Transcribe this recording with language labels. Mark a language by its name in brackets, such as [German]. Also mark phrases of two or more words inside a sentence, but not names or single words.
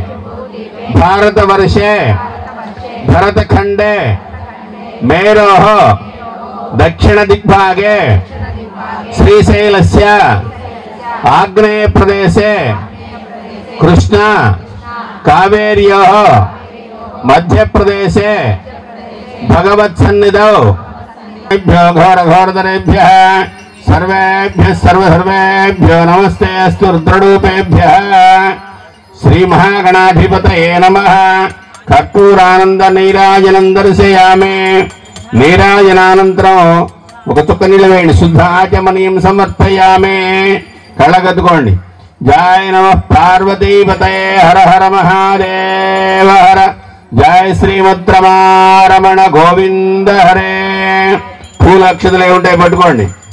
[Sanskrit] భారతవర్షే భరతఖండే మేరోః దక్షిణ దిగ్భాగే శ్రీశైలస్య ఆగ్నేయ ప్రదేశే కృష్ణ కావేర్యోః మధ్యప్రదేశే భగవత్సన్నిధౌ ఘోరఘోరతరేభ్యः सर्वेभ्यः सर्वसर्वेभ्यो नमस्ते अस्तु रुद्ररूपेभ्यः श्रीमहागणाधिपतये नमः कर्पूरानंद नीराजनं दर्शयामि नीराजनानंतरं [Telugu] ఒక చుక్క నీళ్ళు వేయండి [Sanskrit] శుద్ధాచమనీయం సమర్పయామి కళ్ళగద్దుకోండి జయ నమః పార్వతీపతయే హర హర మహాదేవ హర జయ శ్రీమద్రమారమణ గోవింద హరే [Telugu] పూల అక్షతలు ఏముంటాయి పట్టుకోండి